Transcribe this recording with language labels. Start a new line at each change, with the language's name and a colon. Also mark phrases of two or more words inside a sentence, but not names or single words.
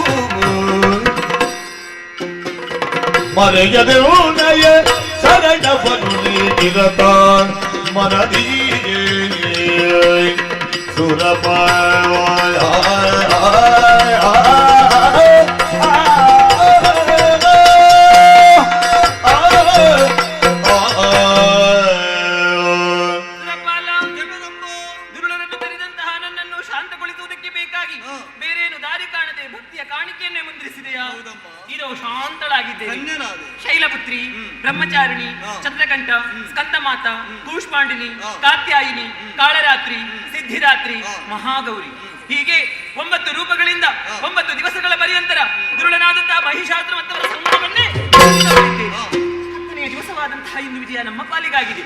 Kannada: ಮರೆಯದೆ ಉನಯ ಶರಣವನ್ನು ನೀಡಿರತ ಮನದೀಯೇ ಸುರಪ ದುರುಳರನ್ನು ತರಿದಂತಹ ನನ್ನನ್ನು ಶಾಂತಗೊಳಿಸುವುದಕ್ಕೆ ಬೇಕಾಗಿ ಬೇರೇನು ದಾರಿ ಕಾಣದೆ ಭಕ್ತಿಯ ಕಾಣಿಕೆಯನ್ನೇ ಮುಂದಿರಿಸಿದೆಯಾ? ಇದು ಶಾಂತಳಾಗಿದ್ದೇನೆ. ಶೈಲಪುತ್ರಿ, ಬ್ರಹ್ಮಚಾರಿಣಿ, ಚಂದ್ರಕಂಠ, ಸ್ಕಂದಮಾತ, ಕೂಷ್ಮಾಂಡಿನಿ, ಕಾತ್ಯಾಯಿನಿ, ಕಾಳರಾತ್ರಿ, ಸಿದ್ಧಿದಾತ್ರಿ, ಮಹಾಗೌರಿ ಹೀಗೆ 9 ರೂಪಗಳಿಂದ 9 ದಿವಸಗಳ ಪರ್ಯಂತರ ದುರುಳನಾದಂತಹ ಮಹಿಷಾಸುರ ಮತ್ತವರ ಸಂಗಮವನ್ನೇ ದಿವಸವಾದಂತಹ ಇಂದು ವಿಜಯ ನಮ್ಮ ಪಾಲಿಗಾಗಿದೆ.